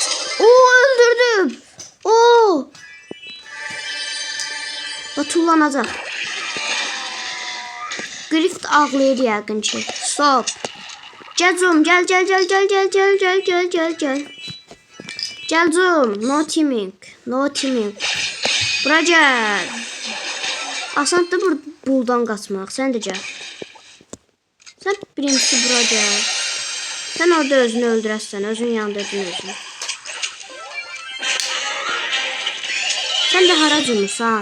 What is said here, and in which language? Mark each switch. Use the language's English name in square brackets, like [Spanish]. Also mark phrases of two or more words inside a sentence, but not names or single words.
[Azerbaijani] Oo, öldürdüm. Oo. Batullanacaq. Grift ağlayır yəqin ki. Stop. Gel Zoom, gel. Gel Zoom, [English] no teaming. [Azerbaijani] Bura gel. Asandır buradan qaçmaq, sən də gəl. Sən birincisi bura gel. Sen orada özünü öldürəsən, özün yandırdın özünü. Sen de hara cümürsən?